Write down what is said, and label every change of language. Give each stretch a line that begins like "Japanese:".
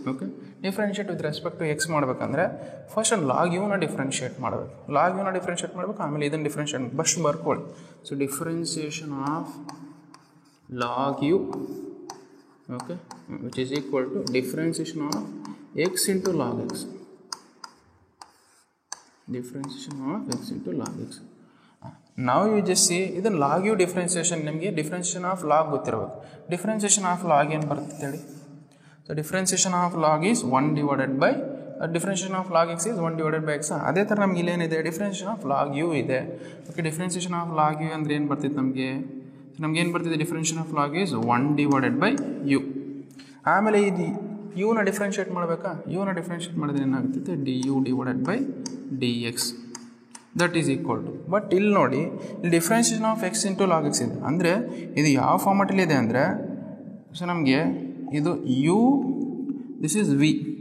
Kannada: Okay, differentiate with respect to X ಮಾಡಬೇಕಂದ್ರೆ first ಒಂದು log ಯುನ differentiate ಮಾಡಬೇಕು. ಆಮೇಲೆ ಇದನ್ನು ಡಿಫ್ರೆನ್ಷಿಯೇಟ್ ಫಸ್ಟ್ ಬರ್ಕೊಳ್ಳಿ.
English: So differentiation of log u, okay, which is equal to differentiation of x into log x. Differentiation of x into log x. Now you just see
Kannada: ಇದನ್ನ log u differentiation. ನಿಮಗೆ differentiation of log ಗೊತ್ತಿರಬೇಕು. differentiation of log ಏನು ಬರುತ್ತೆ ಹೇಳಿ.
English: So differentiation of log is 1 divided by differentiation of log x is 1 divided by x.
Kannada: ಅದೇ ಥರ ನಮ್ಗೆ ಇಲ್ಲೇನಿದೆ, differentiation of log u ಇದೆ. Okay, differentiation of log u ಅಂದರೆ ಏನು ಬರ್ತಿತ್ತು ನಮಗೆ ಏನು ಬರ್ತಿದೆ, differentiation of log is 1 divided by u. ಆಮೇಲೆ ಇದು ಯುನ ಡಿಫ್ರೆನ್ಷಿಯೇಟ್ ಮಾಡಬೇಕಾ, ಯುನ ಡಿಫ್ರೆನ್ಷಿಯೇಟ್ ಮಾಡಿದ್ರೆ ಏನಾಗ್ತೈತೆ,
English: D u divided by d x that is equal to.
Kannada: But ಇಲ್ಲಿ ನೋಡಿ, ಇಲ್ಲಿ differentiation of X into log X ಇದೆ. ಅಂದರೆ ಇದು ಯಾವ ಫಾರ್ಮೆಟಲ್ಲಿದೆ ಅಂದರೆ, ಸೊ ನಮಗೆ ಇದು ಯು, ದಿಸ್ ಈಸ್ ವಿ.